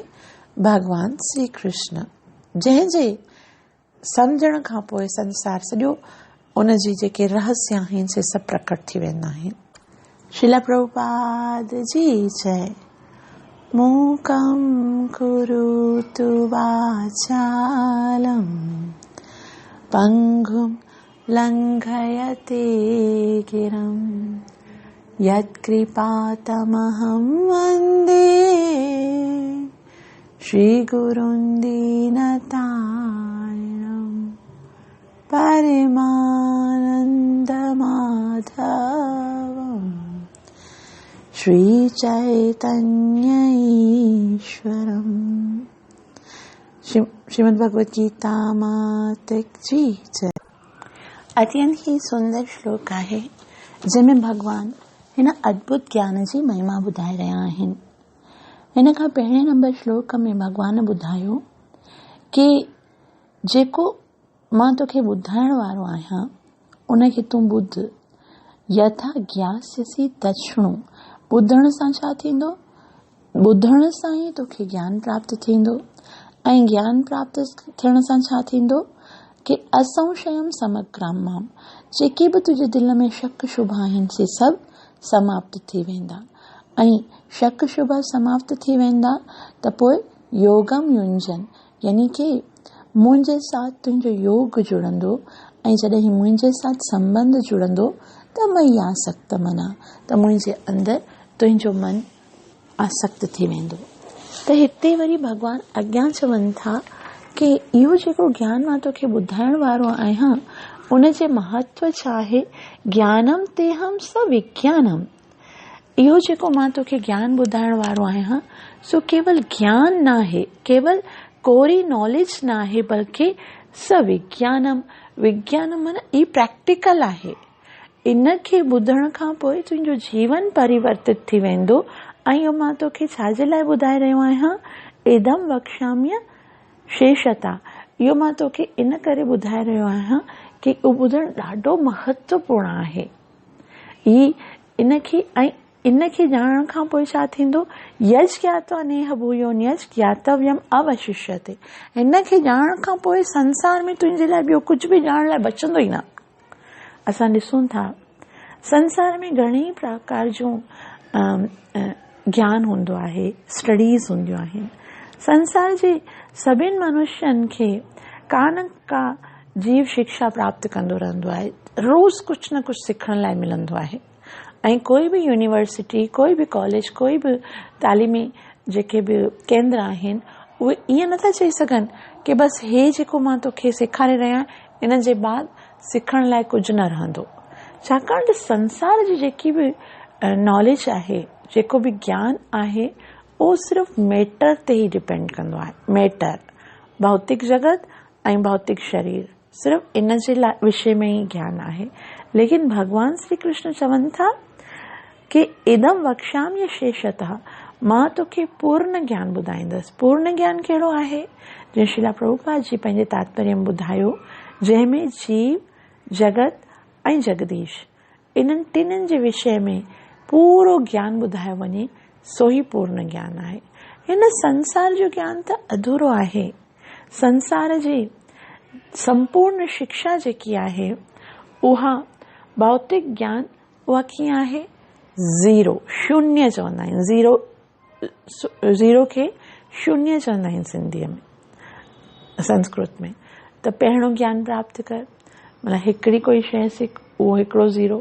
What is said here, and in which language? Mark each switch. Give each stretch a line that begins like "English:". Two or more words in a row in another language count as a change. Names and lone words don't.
Sindhi: भगवान श्री कृष्ण, जंहिंजे सम्झण खां पोइ संसार सॼो उन जी जेके रहस्य आहिनि से सभु प्रकट थी वेंदा आहिनि। श्रील प्रभुपाद जी जय।
Sanskrit: मूकं करोतु वाचालं पंगुं लंघयते गिरं यत्कृपातमहं वन्दे श्रीगुरुं दीनतारिणं परमानन्दमाधवम् श्रीचैतन्य ईश्वरम्।
Sindhi: श्रीमद् भगवद गीता माता जी जय। अत्यंत ही सुंदर श्लोक आहे जंहिंमें भगवान हिन अद्भुत ज्ञान जी महिमा ॿुधाए रहिया आहिनि। हिन खां पहिरें नंबर श्लोक में भगवान ॿुधायो कि जेको मां तोखे ॿुधाइण वारो आहियां उनखे तूं ॿुध।
Sanskrit: यथा ज्ञास्यसि तच्छृणु।
Sindhi: ॿुधण सां छा थींदो? ॿुधण सां ई तोखे ज्ञान प्राप्त थींदो ऐं ज्ञान प्राप्त थियण सां छा थींदो कि
Sanskrit: असंशयम समग्राम माम।
Sindhi: जेके बि तुंहिंजे दिलि में शक शुभ आहिनि से सभु समाप्त थी वेंदा ऐं शक शुभ समाप्त थी वेंदा त पोइ
Sanskrit: योगम युंजन,
Sindhi: यानी कि मुंहिंजे साथ तुंहिंजो योग जुड़ंदो ऐं जॾहिं मुंहिंजे साथ संबंध जुड़ंदो त
Sanskrit: मई आसक्त मना,
Sindhi: त मुंहिंजे अंदरि तुंहिंजो मन आसक्त थी वेंदो। त हिते वरी भगवान अॻियां चवनि था कि इहो जेको ज्ञान मां तोखे ॿुधाइण वारो आहियां उन जे महत्व छा आहे?
Sanskrit: ज्ञानम तेहम स विज्ञानम।
Sindhi: इहो जेको मां तोखे ज्ञान ॿुधाइण वारो आहियां सो केवल ज्ञान न आहे, केवल कोरी नॉलेज न आहे, बल्कि
Sanskrit: स विज्ञानम।
Sindhi: विज्ञानम माना ई प्रैक्टिकल आहे। इन खे ॿुधण खां पोइ तुंहिंजो जीवन परिवर्तित थी वेंदो ऐं इहो मां तोखे छाजे लाइ ॿुधाए रहियो आहियां?
Sanskrit: इदम वक्ष्याम्य शेषता।
Sindhi: इहो मां तोखे इन करे ॿुधाए रहियो आहियां कि उहो ॿुधणु ॾाढो महत्वपूर्ण आहे। इनखे ॼाणण खां पोइ छा थींदो?
Sanskrit: यश ज्ञात्वा नेह भूयोन्यस ज्ञातव्यम अवशिष्यते।
Sindhi: हिनखे ॼाणण खां पोइ संसार में तुंहिंजे लाइ ॿियो कुझु बि ॼाणण लाइ बचंदो ई न। असां ॾिसूं था संसार में घणेई प्रकार जूं ज्ञान हूंदो आहे, स्टडीज़ हूंदियूं आहिनि। संसार जे सभिनि मनुष्यनि खे का न का जीव शिक्षा प्राप्त कंदो रहंदो आहे। रोज़ कुझु न कुझु सिखण लाइ मिलंदो आहे ऐं कोई बि यूनिवर्सिटी, कोई बि कॉलेज, कोई बि तालीमी जेके बि केंद्र आहिनि उहे ईअं नथा चई सघनि कि बस हे जेको मां तोखे सेखारे रहिया इन जे बाद सिखण लाइ कुझु न रहंदो। छाकाणि त संसार जी जेकी बि नॉलेज आहे, जेको बि ज्ञान आहे, उहो सिर्फ़ मैटर ते ई डिपेंड कंदो आहे। मैटर, भौतिक जगत ऐं भौतिक शरीर, सिर्फ़ इन जे लाइ विषय में ई ज्ञान आहे। लेकिन भगवान श्री कृष्ण चवनि था कि
Sanskrit: इदम वक्ष्यामि शेषतः,
Sindhi: मां तोखे पूर्ण ज्ञान ॿुधाईंदसि। पूर्ण ज्ञान कहिड़ो आहे? जीअं श्रीला प्रभुपाद जी पंहिंजे तात्पर्य में ॿुधायो, जंहिंमें जीव, जगत ऐं जगदीश इन्हनि टिन्हिनि जे विषय में पूरो ज्ञान ॿुधायो वञे, सो ई पूर्ण ज्ञान आहे। हिन संसार जो ज्ञान त अधूरो आहे। संसार जी संपूर्ण शिक्षा जेकी आहे उहा भौतिक ज्ञान, उहा कीअं आहे? ज़ीरो, शून्य चवंदा आहिनि। ज़ीरो खे शून्य चवंदा आहिनि सिंधीअ में, संस्कृत में। त पहिरियों ज्ञान प्राप्त कर, मतिलबु हिकिड़ी कोई शइ सिख, उहो हिकिड़ो ज़ीरो।